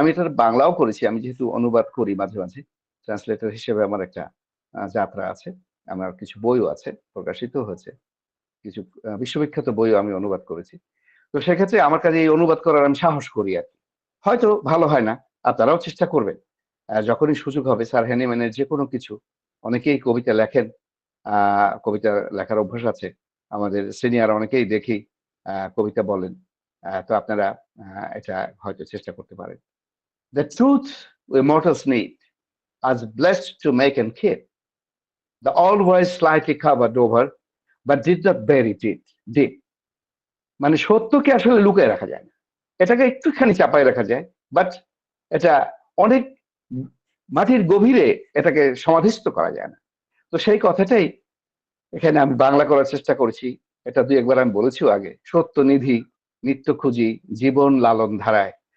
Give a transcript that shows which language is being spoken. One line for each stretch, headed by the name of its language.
Bangla: আমি এটার বাংলাও করেছি, আমি যেহেতু অনুবাদ করি মাঝে মাঝে, ট্রান্সলেটর হিসেবে আমার একটা যাত্রা আছে, আমার কিছু বইও আছে, প্রকাশিত হয়েছে, কিছু বিশ্ববিখ্যাত বইও আমি অনুবাদ করেছি। তো সেক্ষেত্রে আমার কাছে এই অনুবাদ করার আমি সাহস করি আর কি। হয়তো ভালো হয় না, আপনারাও চেষ্টা করবেন। যখনই সুযোগ হবে স্যার হ্যানিম্যানের যে কোনো কিছু, অনেকেই কবিতা লেখেন, কবিতা লেখার অভ্যাস আছে। আমাদের সিনিয়র অনেকেই দেখি কবিতা বলেন। তো আপনারা এটা হয়তো চেষ্টা করতে পারেন।
English: The truth we mortals need, as blessed to make and keep, the always slightly covered over, but did not bury it deep.
Bangla: মানে সত্যকে আসলে লুকায় রাখা যায় না। এটাকে একটুখানি চাপায় রাখা যায়। বাট এটা অনেক মাটির গভীরে এটাকে সমাধিস্থ করা যায় না। তো সেই কথাটাই এখানে আমি বাংলা করার চেষ্টা করেছি। এটা ২-১ বার আমি বলেছিও আগে। সত্য নিধি, নিত্য খুঁজি, জীবন লালন ধারায়।